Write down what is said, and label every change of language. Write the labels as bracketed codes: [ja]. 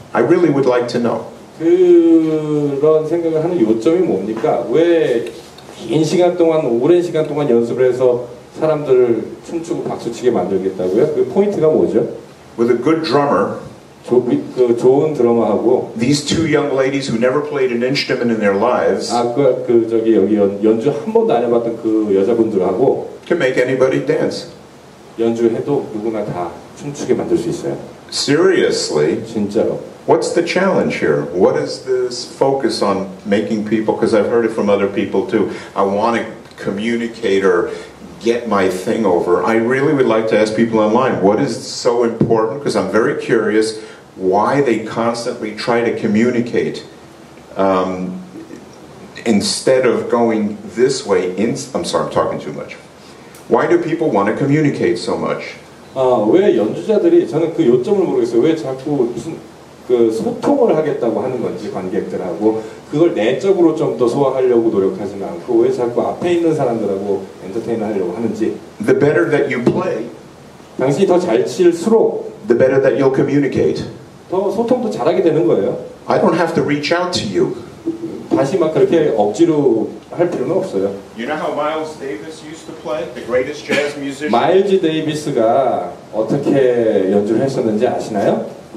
[en] I really would like to know. [ko] 그런 생각을 하는 요점이 뭡니까? 왜 긴 시간 동안, 오랜 시간 동안 연습을 해서 사람들을 춤추고 박수치게 만들겠다고요? 그 포인트가 뭐죠? [en] With a good drummer, [ko] 좋은 드러머하고 [en] these two young ladies who never played an instrument in their lives [ko] 저기 여기 연주 한 번도 안 해봤던 그 여자분들하고 [en] can make anybody dance. [ko] 연주해도 누구나 다 춤추게 만들 수 있어요. [en] Seriously? [ko] 진짜로. [en] What's the challenge here? What is this focus on making people, because I've heard it from other people too, I want to communicate or get my thing over. I really would like to ask people online, what is so important? Because I'm very curious why they constantly try to communicate instead of going this way. I'm sorry, I'm talking too much. Why do people want to communicate so much? [ko] 왜 연주자들이, 저는 그 요점을 모르겠어요. 왜 자꾸 무슨 그 소통을 하겠다고 하는 건지 관객들하고 그걸 내적으로 좀 더 소화하려고 노력하지는 않고 왜 자꾸 앞에 있는 사람들하고 엔터테인을 하려고 하는지. [en] The better that you play, [ko] 당신이 더 잘 칠수록 [en] the better that you'll communicate. [ko] 더 소통도 잘하게 되는 거예요. [en] I don't have to reach out to you. [ko] 다시 막 그렇게 억지로 할 필요는 없어요. [en] You know how Miles Davis used to play? The greatest jazz musician? [ko] 마일즈 데이비스가 어떻게 연주를 했었는지 아시나요?